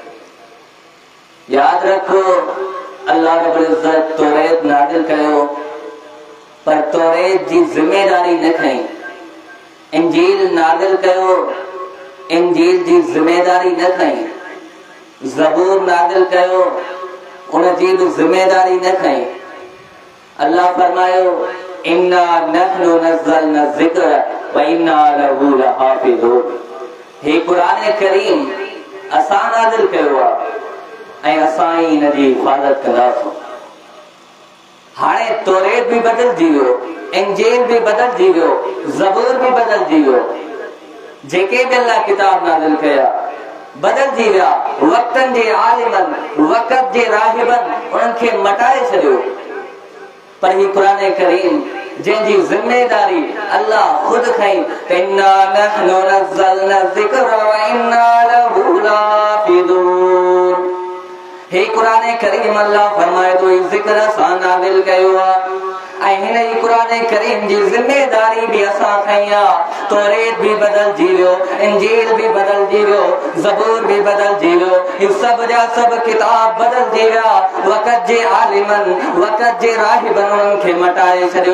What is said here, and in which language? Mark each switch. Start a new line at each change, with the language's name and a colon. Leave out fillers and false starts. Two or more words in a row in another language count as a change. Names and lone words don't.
Sindhi: याद रखो, अल्लाह रब्बुल इज़्ज़त तौरेत नाज़िल कयो, पर तौरेत जी ज़िम्मेदारी न खई। इंजील नाज़िल कयो, इंजील जी ज़िम्मेदारी न खई। ज़बूर नाज़िल कयो, उन जी बि ज़िम्मेदारी न खई। अल्लाह फरमायो,
Arabic: إنا نحن نزلنا الذكر وإنا له لحافظون.
Sindhi: हे क़ुरान करीम असां नाज़िल कयो आहे ऐं असां ई इन जी हिफ़ाज़त कंदासीं। हाणे तौरेत बि बदिलजी वियो, इंजील बि बदिलजी वियो, ज़बूर बि बदिलजी वियो। जेके बि अल्लाह किताब नाज़िल कया बदिलजी विया। वक़्तनि जे आलिमनि, वक़्त जे राहिबनि उन्हनि खे मटाए छॾियो। पर ही क़ुरान करीम जंहिंजी ज़िम्मेदारी अल्लाह खुद खई,
Arabic: إنا نحن نزلنا الذكر وإنا له لحافظون.
Sindhi: हे क़ुरान करीम अल्लाह फरमाए थो, ज़िक्र असां नाज़िल कयो आहे ऐं हिन ई क़ुरान करीम जी ज़िम्मेदारी बि असां खई आहे। तौरेत बि बदिलजी वियो, इंजील बि बदिलजी वियो, ज़बूर बि बदिलजी वियो। ही सभ जा सभ किताब बदिलजी विया। वक़्त जे आलिमनि, वक़्त जे राहिबनि उन्हनि खे मटाए छॾियो।